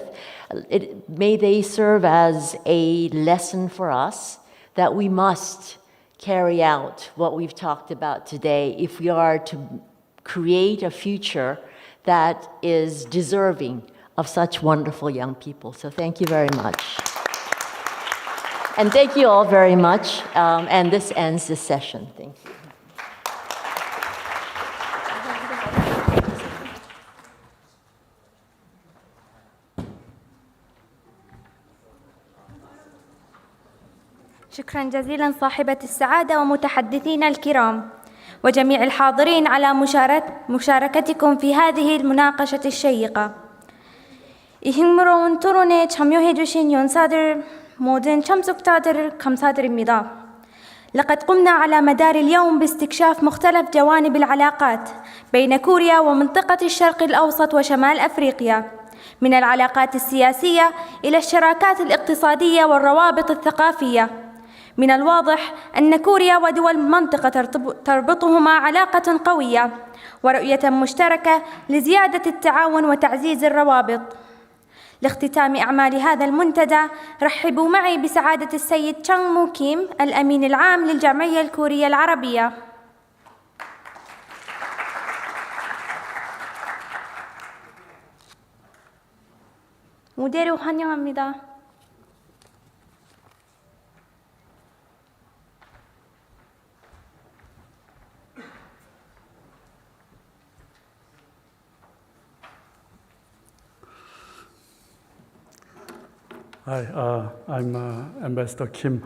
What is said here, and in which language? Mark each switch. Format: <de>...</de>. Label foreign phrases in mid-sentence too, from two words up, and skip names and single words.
<en>May they serve as a lesson for us that we must carry out what we've talked about today if we are to create a future that is deserving of such wonderful young people. So thank you very much. And thank you all very much. And this ends this session. Thank you.</en> <ar>شكرا جزيلا صاحبة السعادة ومتحدثينا الكرام وجميع الحاضرين على مشاركتكم في هذه المناقشة الشيقة.</ar> <ko>이 흥미로운 토론에 참여해 주신 연사들 모든 참석자들 감사드립니다.</ko> <ar>لقد قمنا على مدار اليوم باستكشاف مختلف جوانب العلاقات بين كوريا ومنطقة الشرق الأوسط وشمال أفريقيا، من العلاقات السياسية إلى الشراكات الاقتصادية والروابط الثقافية. من الواضح أن كوريا ودول المنطقة تربطهما علاقة قوية ورؤية مشتركة لزيادة التعاون وتعزيز الروابط. لاختتام أعمال هذا المنتدى، رحبوا معي بسعادة السيد تشانغ مو كيم الأمين العام للجمعية الكورية العربية.</ar> <ko>무대로 환영합니다.</ko> <en>Hi, I'm Ambassador Kim.</en>